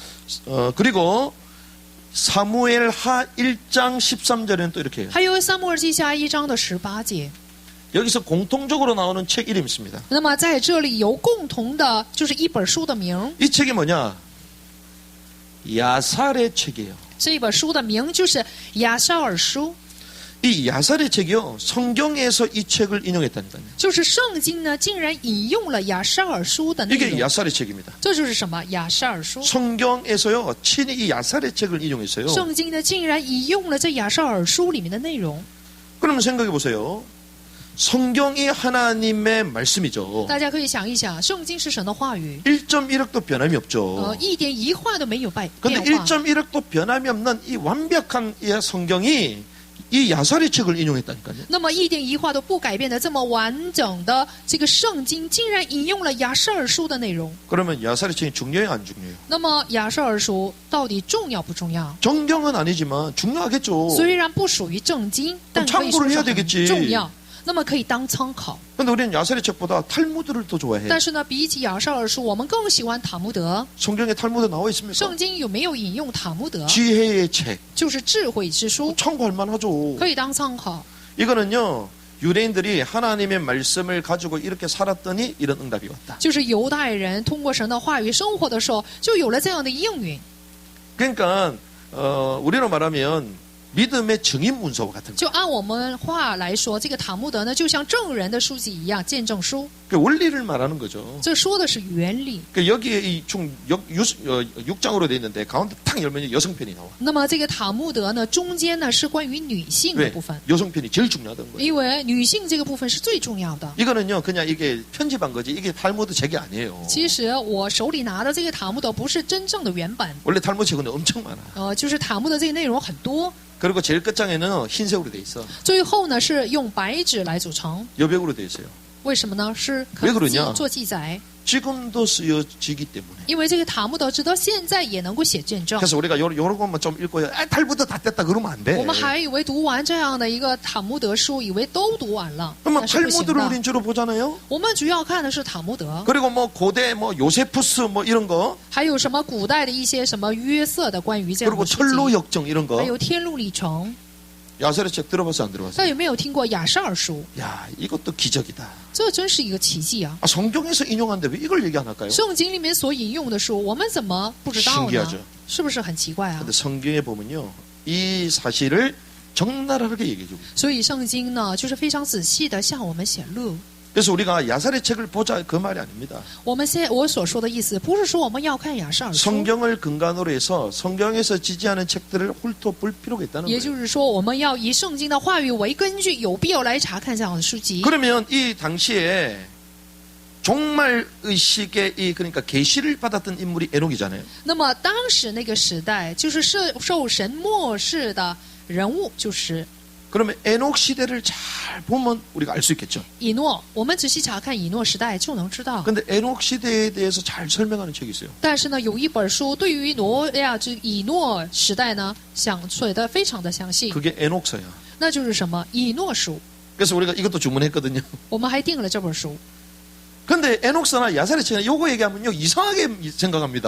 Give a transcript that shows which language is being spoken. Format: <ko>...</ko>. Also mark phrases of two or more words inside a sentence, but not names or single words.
<ko>그리고 사무엘하 1장 13절에는 또 이렇게 해요.</ko> <zh>还有撒母耳记下1章的18节。</zh> <ko>여기서 공통적으로 나오는 책 이름이 있습니다.</ko> <zh>那么在这里有共同的，就是一本书的名，</zh> <ko>이 책이 뭐냐? 야살의 책이에요.</ko> <zh>这本书的名就是亚沙尔书，</zh> <ko>이 야살의 책이요. 성경에서 이 책을 인용했다니까요.</ko> <zh>就是圣经呢竟然引用了亚沙尔书的内</zh> <ko>이게</ko> <zh>容。</zh> <ko>야살의 책입니다.</ko> <zh>这就是什么？亚沙尔书。</zh> <ko>성경에서요. 친히 이 야살의 책을 인용했어요.</ko> <zh>圣经呢竟然引用了这亚沙尔书里面的内容。</zh> <ko>그러면 생각해 보세요. 성경이 하나님의 말씀이죠.</ko> <zh>大家可以想一想，圣经是神的话语，</zh> <ko>1.1억도 변함이 없죠.</ko> <zh>一点一画都没有变</zh> <ko>근데</ko> <zh>化。</zh> <ko>1.1억도 변함이 없는 이 완벽한 이 성경이 이 야살의 책을 인용했다니까요.</ko> <zh>那么一点一画都不改变的这么完整的这个圣经，竟然引用了亚舍尔书的内容。</zh> <ko>그러면 야살의 책이 중요해요, 안 중요해요?</ko> <zh>那么亚舍尔书到底重要不重要？</zh> <ko>정경은 아니지만 중요하겠죠.</ko> <zh>虽然不属于正经，但可以说是很重要。那么可以当参考。</zh> <ko>근데 우리는 야살의 책보다 탈무드를 더 좋아해.</ko> <zh>但是呢，比起亚舍尔书，我们更喜欢塔木德。</zh> <ko>성경에 탈무드 나와 있습니까?</ko> <zh>圣经有没有引用塔木德？</zh> <ko>지혜의 책.</ko> <zh>就是智慧之书，</zh> <ko>참고할 만하죠.</ko> <zh>可以当参考。</zh> <ko>이거는요. 유대인들이 하나님의 말씀을 가지고 이렇게 살았더니 이런 응답이 왔다.</ko> <zh>就是犹太人通过神的话语生活的时候，就有了这样的应允。</zh> <ko>그러니까 우리로 말하면 믿음의 증인 문서 같은 거.</ko> <zh>就按我们话来说，这个塔木德呢，就像证人的书籍一样，见证书。</zh> <ko>그 원리를 말하는 거죠.</ko> <zh>这说的是原理。</zh> <ko>그 여기에 이 총 6장으로 돼 있는데 가운데 탁 열면 여성편이 나와.</ko> <zh>那么这个塔木德呢，中间呢是关于女性的</zh> <ko>왜?</ko> <zh>部分，</zh> <ko>여성편이 제일 중요하던 거예요.</ko> <zh>因为女性这个部分是最重要的。</zh> <ko>이거는요 그냥 이게 편집한 거지 이게 탈무드 책이 아니에요.</ko> <zh>其实我手里拿的这个塔木德不是真正的原版，</zh> <ko>원래 탈무드 책은 엄청 많아.</ko> <zh>就是塔木德这个内容很多。</zh> <ko>그리고 제일 끝장에는 흰색으로 돼 있어.</ko> <zh>最后呢是用白纸来组成，</zh> <ko>여백으로 돼 있어요.</ko> <zh>为什么呢？是可</zh> <ko>왜</ko> <zh>以</zh> <ko>그러냐</ko> <zh>做记载，</zh> <ko>지금도 쓰여지기 때문에.</ko> <zh>因为这个塔木德直到现在也能够写见证。</zh> <ko>그래서 우리가 요런 것만 좀 읽고 탈무드 다 됐다 그러면 안 돼.</ko> <zh>我们还以为读完这样的一个塔木德书，以为都读完了，</zh> <ko>그러면</ko> <zh>但是不行</zh> <ko>탈무드를</ko> <zh>的。</zh> <ko>우린 주로 보잖아요.</ko> <zh>我们主要看的是塔木德，</zh> <ko>그리고 뭐 고대 뭐 요세푸스 뭐 이런 거</ko> <zh>还有什么古代的一些什么约瑟的关于这样</zh> <ko>그리고</ko> <zh>的书</zh> <ko>철로</ko> <zh>籍，</zh> <ko>역정 이런</ko> <zh>还</zh> <ko>거</ko> <zh>有天路历程。</zh> <ko>야살의 책 들어봤어 안 들어봤어?</ko> <zh>大家有没有听过亚舍尔书？</zh> <ko>야 이것도 기적이다.</ko> <zh>这真是一个奇迹啊！</zh> <ko>아, 성경에서 인용한데 왜 이걸 얘기 안 할까요?</ko> <zh>圣经里面所引用的书，我们怎么不知道</zh> <ko>신기하죠</ko> <zh>呢？是不是很奇怪啊？</zh> <ko>근데 성경에 보면요 이 사실을 적나라하게 얘기해주고 있어요.</ko> <zh>所以圣经呢，就是非常仔细的向我们显露。</zh> <ko>그래서 우리가 야살의 책을 보자 그 말이 아닙니다.</ko> <zh>我所说的意思，不是说我们要看亚舍尔书，</zh> <ko>성경을 근간으로 해서 성경에서 지지하는 책들을 훑어볼 필요가 있다는</ko> <zh>也</zh> <ko>거예요.</ko> <zh>就是说，我们要以圣经的话语为根据，有必要来查看这样的书籍。</zh> <ko>그러면 이 당시에 종말 의식의 이 그러니까 계시를 받았던 인물이 에녹이잖아요.</ko> <zh>那么当时那个时代，就是受神漠视的人物，就是</zh> <ko>그러면 에녹 시대를 잘 보면 우리가 알 수 있겠죠.</ko> <zh>以诺。我们仔细查看以诺时代，就能知道。</zh> <ko>근데 에녹 시대에 대해서 잘 설명하는 책이 있어요.</ko> <zh>但是呢，有一本书对于以诺时代呢，写的非常的详细，</zh> <ko>그게 에녹서야.</ko> <zh>那就是什么以诺书。</zh> <ko>그래서 우리가 이것도 주문했거든요.</ko> <zh>我们还订了这本书。</zh> <ko>근데 에녹서나 야살의 책은 요거 얘기하면요 이상하게 생각합니다.</ko>